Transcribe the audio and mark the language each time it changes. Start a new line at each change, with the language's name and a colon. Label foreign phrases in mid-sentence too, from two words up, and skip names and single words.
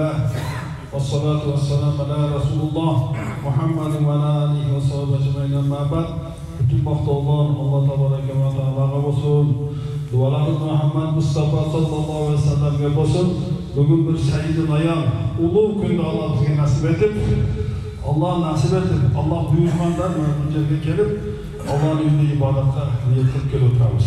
Arabic: والصلاة والسلام على رسول الله محمد وعلى آله وصحبه أجمعين أما بعد.
Uzbek: Bütün maqtovlar Allah
Arabic: تبارك وتعالى
Uzbek: bo'lsin. Dualarimiz Muhammad Mustafa
Arabic: صلى الله عليه وسلم
Uzbek: bo'lsin. Bugun bir
Arabic: سيد الأيام
Uzbek: ulug' kunda Allah bizga nasib etib, Allah buyurgandan bunchaga kelib, Allohning uyida ibodatga niyat qilib kelib o'tiramiz.